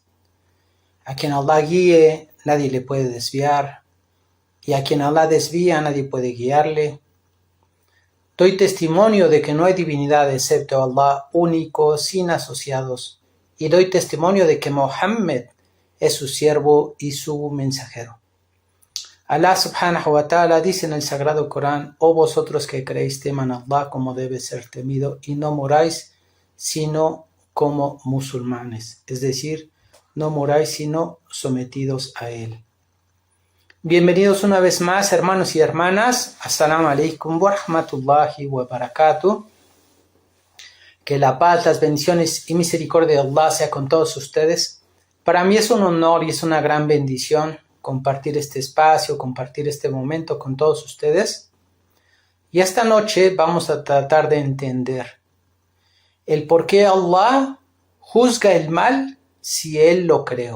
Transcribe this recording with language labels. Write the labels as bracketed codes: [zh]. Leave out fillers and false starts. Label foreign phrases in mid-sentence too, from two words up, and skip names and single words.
[es] A quien Allah guíe, nadie le puede desviar. Y a quien Allah desvía, nadie puede guiarle. Doy testimonio de que no hay divinidad excepto Allah, único, sin asociados. Y doy testimonio de que Mohammed es su siervo y su mensajero. Allah [ar] سبحانه وتعالى [es] dice en el Sagrado Corán: «Oh vosotros que creéis, teman a Allah como debe ser temido y no moráis sino como musulmanes», es decir, no moráis sino sometidos a Él. Bienvenidos una vez más, hermanos y hermanas. [ar] السلام عليكم ورحمة الله وبركاته. [es] Que la paz, las bendiciones y misericordia de Allah sea con todos ustedes. Para mí es un honor y es una gran bendición compartir este espacio, compartir este momento con todos ustedes. Y esta noche vamos a tratar de entender el por qué Allah juzga el mal si Él lo creó.